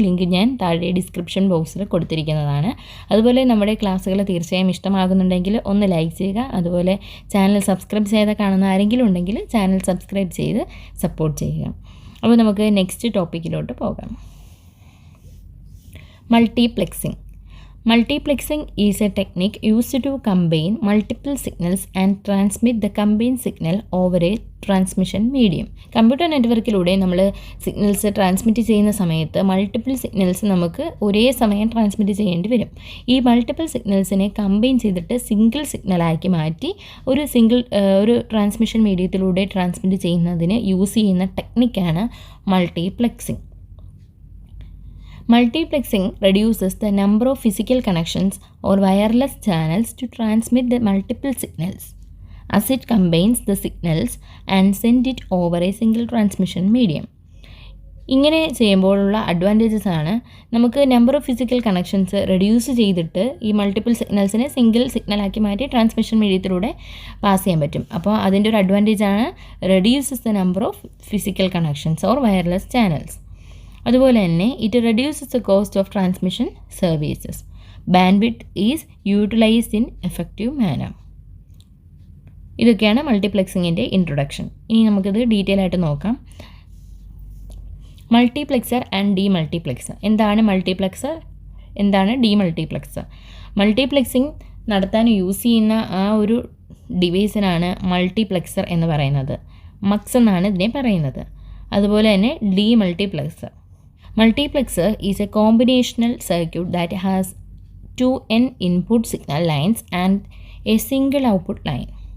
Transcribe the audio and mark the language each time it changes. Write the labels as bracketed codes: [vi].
[ml] Link ഞാൻ താഴെ description ബോക്സിൽ കൊടുത്തിരിക്കുന്നതാണ്. അതുപോലെ നമ്മുടെ ക്ലാസ്സുകൾ തീർച്ചയായും ഇഷ്ടമാകുന്നുണ്ടെങ്കിൽ ഒന്ന് ലൈക്ക് ചെയ്യുക. അതുപോലെ ചാനൽ സബ്സ്ക്രൈബ് ചെയ്ത് കാണുന്ന ആരെങ്കിലും ഉണ്ടെങ്കിൽ ചാനൽ സബ്സ്ക്രൈബ് ചെയ്ത് സപ്പോർട്ട് ചെയ്യുക. അപ്പോൾ നമുക്ക് നെക്സ്റ്റ് ടോപ്പിക്കിലോട്ട് പോകാം. മൾട്ടിപ്ലെക്സിംഗ്. [en] Multiplexing is a technique used to combine multiple signals and transmit the combined signal over a transmission medium. [ml] Computer നെറ്റ്വർക്കിലൂടെ നമ്മൾ സിഗ്നൽസ് ട്രാൻസ്മിറ്റ് ചെയ്യുന്ന സമയത്ത് മൾട്ടിപ്പിൾ സിഗ്നൽസ് നമുക്ക് ഒരേ സമയം ട്രാൻസ്മിറ്റ് ചെയ്യേണ്ടി വരും. ഈ മൾട്ടിപ്പിൾ സിഗ്നൽസിനെ കമ്പൈൻ ചെയ്തിട്ട് സിംഗിൾ സിഗ്നലാക്കി മാറ്റി ഒരു ട്രാൻസ്മിഷൻ മീഡിയത്തിലൂടെ ട്രാൻസ്മിറ്റ് ചെയ്യുന്നതിന് യൂസ് ചെയ്യുന്ന ടെക്നിക്കാണ് മൾട്ടിപ്ലെക്സിംഗ്. Multiplexing reduces the number of physical connections or wireless channels to transmit the multiple signals, as it combines the signals and sends it over a single transmission medium. ഇങ്ങനെ ചെയ്യുമ്പോഴുള്ള advantages ആണ്, നമുക്ക് number of physical connections reduce ചെയ്തിട്ട് ഈ multiple സിഗ്നൽസിനെ single സിഗ്നലാക്കി മാറ്റി transmission മീഡിയത്തിലൂടെ pass ചെയ്യാൻ പറ്റും. അപ്പോൾ അതിൻ്റെ ഒരു അഡ്വാൻറ്റേജ് ആണ് [en] Reduces the number of physical connections or wireless channels. [ml] അതുപോലെ തന്നെ [en] It reduces the cost of transmission services. Bandwidth is utilised in effective manner. [ml] ഇതൊക്കെയാണ് മൾട്ടിപ്ലെക്സിങ്ങിൻ്റെ ഇൻട്രൊഡക്ഷൻ. ഇനി നമുക്കിത് ഡീറ്റെയിൽ ആയിട്ട് നോക്കാം. Multiplexer and ഡീമൾട്ടിപ്ലെക്സർ. എന്താണ് മൾട്ടിപ്ലെക്സർ, എന്താണ് ഡീമൾട്ടിപ്ലെക്സർ? മൾട്ടിപ്ലെക്സിങ് നടത്താൻ യൂസ് ചെയ്യുന്ന ആ ഒരു ഡിവൈസിനാണ് മൾട്ടിപ്ലെക്സർ എന്ന് പറയുന്നത്. മക്സ് എന്നാണ് ഇതിനെ പറയുന്നത്. അതുപോലെ തന്നെ ഡീമൾട്ടിപ്ലെക്സർ. [en] Multiplexer is a combinational circuit that has 2n input signal lines and a single output line.